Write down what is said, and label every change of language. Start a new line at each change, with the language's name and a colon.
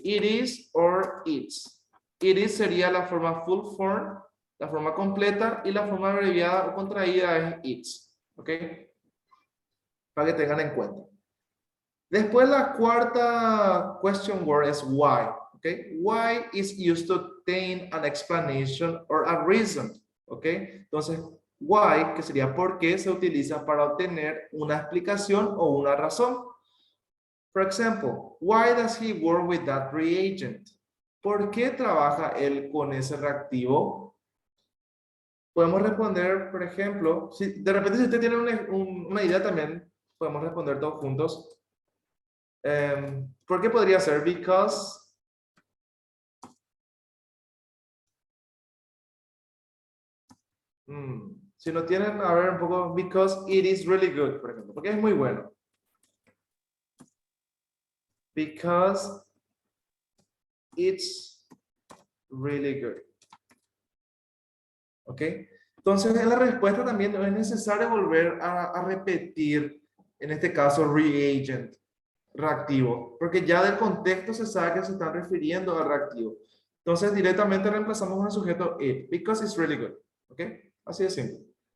English: It is or it's.
Spanish: It is sería la forma full form, la forma completa, y la forma abreviada o contraída es it's. ¿Ok? Para que tengan en cuenta. Después la cuarta question word es why.
English: Okay? Why is used to obtain an explanation or a reason. Okay?
Spanish: Entonces, why, que sería por qué, se utiliza para obtener una explicación o una razón.
English: For example, why does he work with that reagent?
Spanish: ¿Por qué trabaja él con ese reactivo? Podemos responder, por ejemplo, si de repente si usted tiene una idea también, podemos responder todos juntos. ¿Por qué podría ser? Because Si no tienen, a ver un poco,
English: because it is really good,
Spanish: por ejemplo, porque es muy bueno.
English: Because it's really good. ¿Ok?
Spanish: Entonces, en la respuesta también no es necesario volver a repetir, en este caso, reagent, reactivo, porque ya del contexto se sabe que se están refiriendo al reactivo. Entonces, directamente reemplazamos al sujeto it,
English: because it's really good.
Spanish: ¿Ok? Así de simple.